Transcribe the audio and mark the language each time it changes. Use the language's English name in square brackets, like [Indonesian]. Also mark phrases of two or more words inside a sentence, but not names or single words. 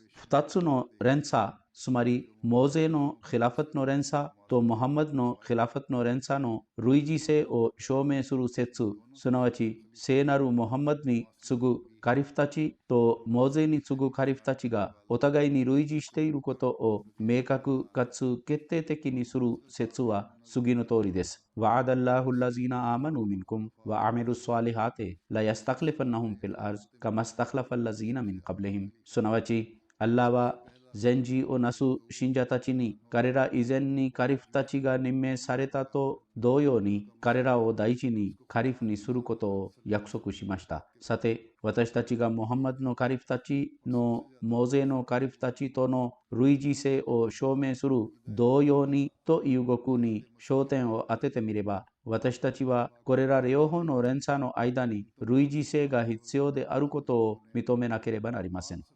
[Japanese] 二つの連鎖、つまりモーゼのヒラファトの連鎖とムハンマドのヒラファトの連鎖の類似性を証明する説、すなわち聖なるムハンマドに次ぐカリフたちとモーゼに次ぐカリフたちがお互いに類似していることを明確かつ決定的にする説は次の通りです。 [Arabic] وعد الله الذين آمنوا منكم وعملوا الصالحات لا يستخلفنهم في الأرض كما استخلف الذين من قبلهم [Japanese] すなわち、アッラーは善事をなす信者たちに彼ら以前にカリフたちが任命されたと同様に彼らを大事にカリフにすることを約束しました。さて、私たちがムハンマドのカリフたちのモーゼのカリフたちとの類似性を証明する同様にという語句に焦点を当ててみれば、私たちはこれら両方の連鎖の間に類似性が必要であることを認めなければなりません。